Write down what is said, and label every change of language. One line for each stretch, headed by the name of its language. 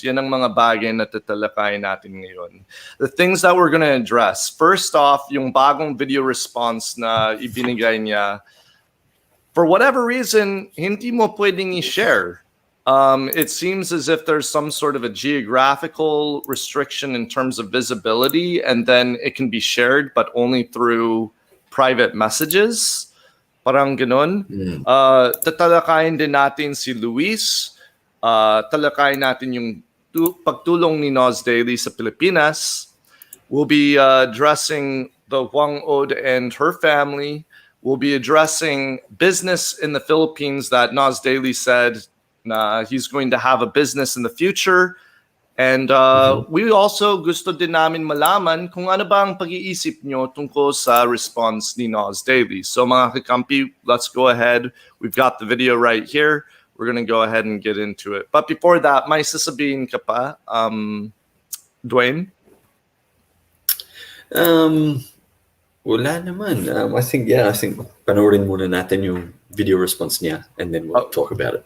Filipino: Yan ang mga bagay na tatalakayin natin ngayon.
English: The things that we're gonna address. First off,
Filipino: yung bagong video response na ibinigay niya.
English: For whatever reason,
Filipino: hindi mo pwedeng i-share.
English: It seems as if there's some sort of a geographical restriction in terms of visibility, and then it can be shared, but only through private messages.
Filipino: Parang ganun. Tatalakayin din natin si Louise. Talakayin natin yung pagtulong ni Nas Daily sa Pilipinas.
English: We'll be addressing the Whang-Od and her family. We'll be addressing business in the Philippines that Nas Daily said he's going to have a business in the future. And we also
Filipino: gusto din namin malaman kung ano ba ang pag-iisip nyo tungkol sa response ni Nas Daily.
English: So
Filipino: mga kakampi,
English: let's go ahead. We've got the video right here. We're going to go ahead and get into it. But before that,
Filipino: may sasabihin ka pa, Dwaine? Wala naman.
English: I think
Filipino: panoorin muna natin yung video response niya
English: and then we'll talk about it.